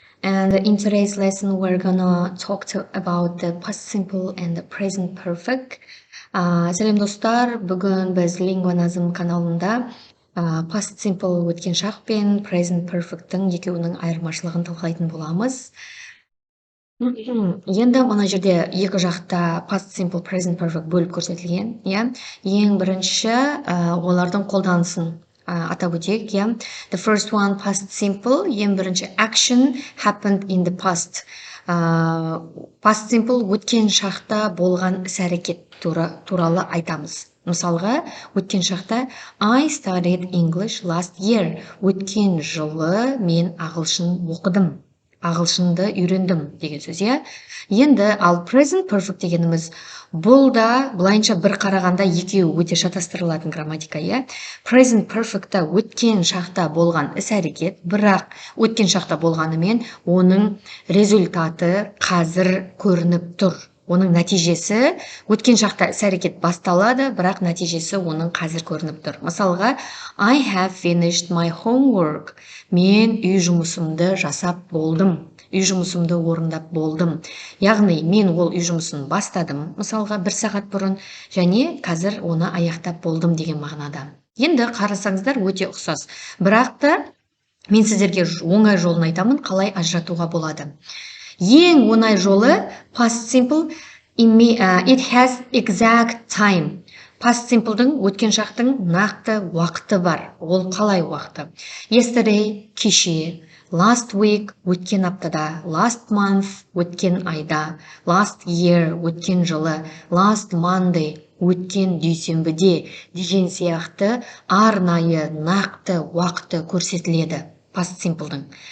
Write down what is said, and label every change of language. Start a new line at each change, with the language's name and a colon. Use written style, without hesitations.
English: And in today's lesson, we're gonna about the past simple and the present perfect.
Kazakh: Сәлем достар, бүгін біз Linguanasm каналында past simple өткен шақ пен present perfectің екеуінің айырмашылығын талқылайтын боламыз. Енді мына жерде екі жақта past simple, present perfect бөліп көрсетілген. Ең бірінші олардың қолданысын атап өтейік.
English: The first one, past simple,
Kazakh: ең бірінші
English: action happened in the past.
Kazakh: Past simple өткен шақта болған іс-әрекет туралы айтамыз. Мысалға, өткен шақта
English: I studied English last year.
Kazakh: Өткен жылы мен ағылшын оқыдым. Ағылшынды үйрендім деген сөз, Енді ал present perfect дегеніміз бұл да былайынша бір қарағанда екеуі өте шатастырылатын грамматика, Present perfectта өткен шақта болған іс-әрекет, бірақ өткен шақта болғанымен оның результаты қазір көрініп тұр. Оның нәтижесі өткен шақта іс-әрекет басталады, бірақ нәтижесі оның қазір көрініп тұр.
English: Мысалға, I have finished my homework.
Kazakh: Мен үй жұмысымды жасап болдым. Үй жұмысымды орындап болдым. Яғни, мен ол үй жұмысын бастадым, мысалға 1 сағат бұрын, және қазір оны аяқтап болдым деген мағынада. Енді қарасаңыздар өте ұқсас. Бірақ та мен сіздерге оңай жолын айтамын, қалай ажыратуға болады. Ең оңай жолы
English: past simple, it has exact time.
Kazakh: Past simple'дың өткен шақтың нақты уақыты бар. Ол қалай уақыты?
English: Yesterday,
Kazakh: кеше.
English: Last week,
Kazakh: өткен аптада.
English: Last month,
Kazakh: өткен айда.
English: Last year,
Kazakh: өткен жылы.
English: Last Monday,
Kazakh: өткен дүйсенбіде деген сияқты арнайы нақты уақыты көрсетіледі past simple'дың.